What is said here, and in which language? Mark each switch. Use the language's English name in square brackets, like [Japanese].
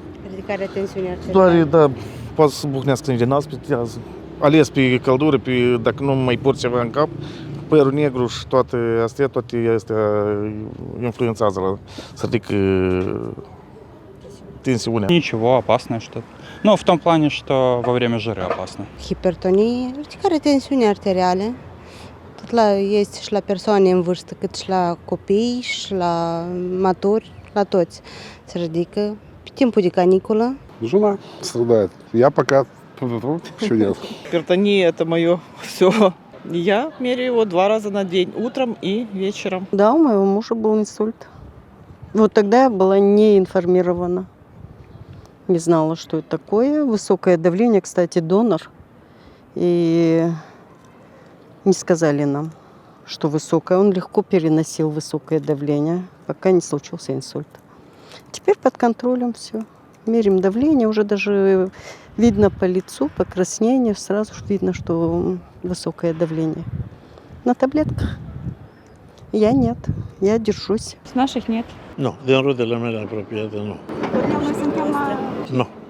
[Romanian] Ridicarea tensiunii Doar, arteriale. da, poate să buhnească niște nas, spitează. Ales pe căldură, dacă nu mai pur ceva în cap, părul negru și toate astea influențează să ridică tensiunea. [Russian] Ничего, опасное что-то. Ну, в том плане, что во время жары опасно. [Romanian] Hipertonie, ridicarea tensiunii arteriale. Este și la persoane în vârstă, cât și la copii, și la maturi, la toți. Se ridică pe timpul de caniculă. [Russian] Жена страдает. Я пока еще нет. Гипертония – это мое все. Я меряю его 2 раза на день, утром и вечером. Да, у моего мужа был инсульт. Вот тогда я была не информирована. Не знала, что это такое. Высокое давление, кстати, донор. И не сказали нам, что высокое. Он легко переносил высокое давление, пока не случился инсульт. Теперь под контролем все. Меряем давление, уже даже видно по лицу, покраснение, сразу же видно, что высокое давление. На таблетках. Я нет, я держусь. С наших нет. [Romanian] Nu, din rudele mele apropiate, nu. Nu.